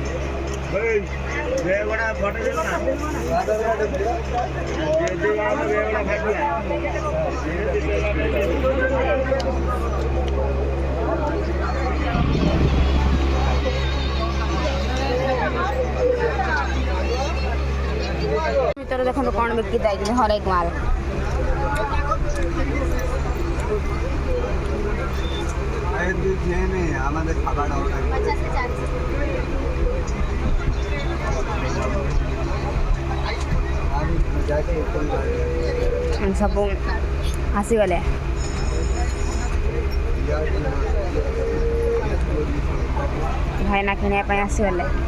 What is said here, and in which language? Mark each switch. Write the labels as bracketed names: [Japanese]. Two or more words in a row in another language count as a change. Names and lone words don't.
[Odia] ଫଟୋ [Bangla] ভিতরে দেখুন [Odia] କ'ଣ ବିକି ଦେଇଛନ୍ତି ହରେକ ମାଲ। [Bangla] আমাদের খাবার [Odia] ସବୁ ଆସିଗଲେ। ଭାଇନା କିଣିବା ପାଇଁ ଆସିଗଲେ।